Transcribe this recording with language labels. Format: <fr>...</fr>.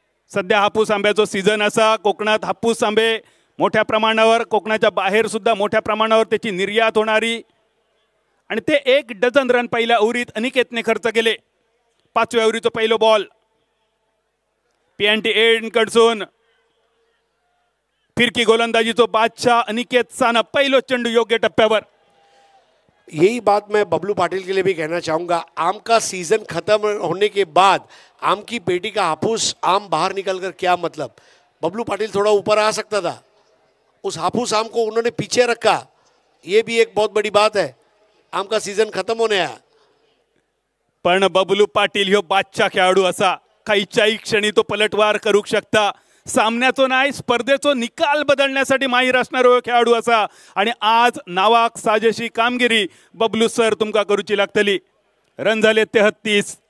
<mr>सध्या हापूस आंब्याचा सीझन असा, कोकणात हापूस आंबे मोठ्या प्रमाणावर, कोकणाच्या बाहेर सुद्धा मोठ्या प्रमाणावर त्याची निर्यात होणारी, आणि ते 1 डझन रन पहिल्या ओव्हरीत अनिकेतने खर्च केले। 5व्या ओव्हरीचा पहिलो बॉल PNT एंड कडसून फिरकी गोलंदाजीचो बादशाह अनिकेत सानप, पहिलो चेंडू योग्य टप्प्यावर।</mr> <hi>यही बात मैं बबलू पाटिल के लिए भी कहना चाहूँगा। आम का सीजन खत्म होने के बाद आम की पेटी का हाफूस आम बाहर निकलकर क्या मतलब। बबलू पाटिल थोड़ा ऊपर आ सकता था, उस हाफूस आम को उन्होंने पीछे रखा, ये भी एक बहुत बड़ी बात है। आम का सीजन खत्म होने आया,</hi> <mr>पण बबलू पाटील ह्यो बादशाह खेळाडू असा, काहीच्याही क्षणी तो पलटवार करू शकता। सामन्याचो नाही स्पर्धेचो निकाल बदलण्यासाठी माहीर असणारो खेळाडू असा, आणि आज नावाक साजेशी कामगिरी बबलू सर तुमका करूची लागतली। रन झाले 33,</mr>